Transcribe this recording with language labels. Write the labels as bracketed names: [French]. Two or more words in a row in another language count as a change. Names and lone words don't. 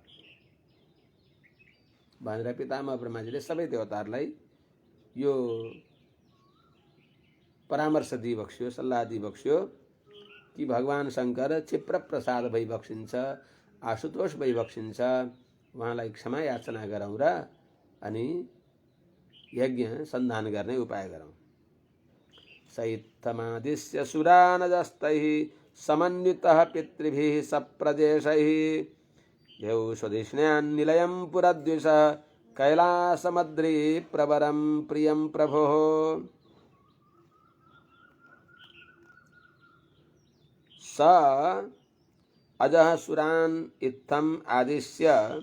[Nepali] भनेर पितामह ब्रह्माजीले सबै देवताहरूलाई यो परामर्श दिइबक्स्यो, सल्लाह दिइबक्स्यो कि भगवान शङ्कर क्षिप्र प्रसाद भइबक्सिन्छ, आशुतोष भइबक्सिन्छ, उहाँलाई क्षमा याचना गरौँ र अनि यज्ञ सन्धान गर्ने उपाय गरौँ। [Sanskrit] सैत्थमादिश्य सुरानजस्तैः समन्वितः पितृभिः सप्रजेशैः देव स्वधिष्ण्यान् निलयं पुरद्विषः कैलासमद्रि प्रवरं प्रियं प्रभोः। स अजः सुरान् इत्थम् आदिश्य